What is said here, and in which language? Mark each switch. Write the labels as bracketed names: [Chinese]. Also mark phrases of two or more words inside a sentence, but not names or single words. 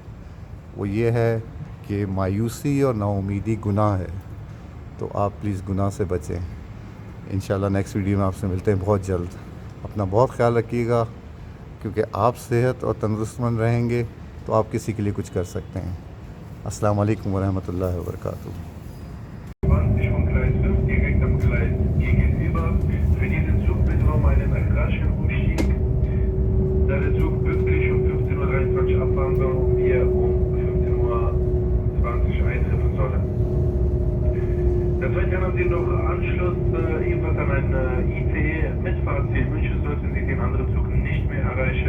[Urdu] وہ یہ ہے کہ مایوسی اور نا امیدی گناہ ہے, تو آپ پلیز گناہ سے بچیں. انشاءاللہ [English] next video [Urdu] میں آپ سے ملتے ہیں بہت جلد. اپنا بہت خیال رکھیے گا, کیونکہ آپ صحت اور تندرست مند رہیں گے تو آپ کسی کے لیے کچھ کر سکتے ہیں. [Arabic] السلام علیکم ورحمۃ اللہ وبرکاتہ. [German] 20 von Gleis 5 direkt am Gleis gegenüber. Für diesen Zug bitte um einen raschen Umstieg, da der Zug pünktlich um 15:23 Uhr abfahren soll und wir um 15:20 Uhr eintreffen sollen. Des Weiteren haben Sie noch Anschluss ebenfalls an ein ICE mit Fahrziel München, sollten Sie den anderen Zug nicht mehr erreichen.